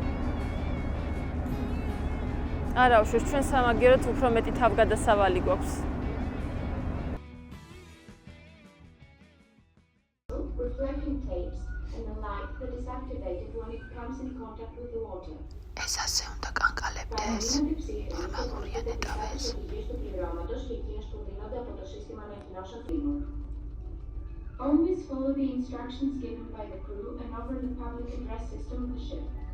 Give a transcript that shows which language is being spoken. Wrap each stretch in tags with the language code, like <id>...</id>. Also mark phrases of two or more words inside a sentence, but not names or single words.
<ka>არა, უშუშ ჩვენ სამაგიეროდ უფრო მეტი თავგადასავალი გვაქვს. ეს ასე უნდა კანკალებდეს. ნორმალურია ნეტავეს.</ka> <en>Always follow the instructions given by the crew and open the public address system of the ship.</en>